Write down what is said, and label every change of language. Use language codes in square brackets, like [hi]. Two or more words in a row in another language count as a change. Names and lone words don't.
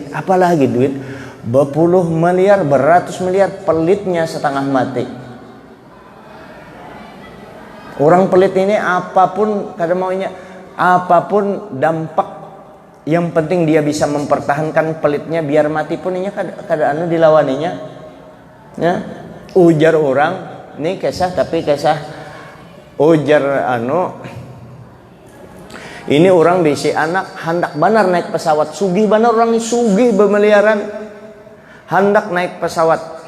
[id] Apalagi duit berpuluh miliar, beratus miliar, pelitnya setengah mati. Orang pelit ini apapun kada maunya, apapun dampak, yang penting dia bisa mempertahankan pelitnya biar mati pun inya kada dilawaninya. Ya, ujar orang ini kisah, tapi kisah ujar ini orang bisi anak hendak benar naik pesawat, sugih benar orang ini, sugih bermiliaran, hendak naik pesawat.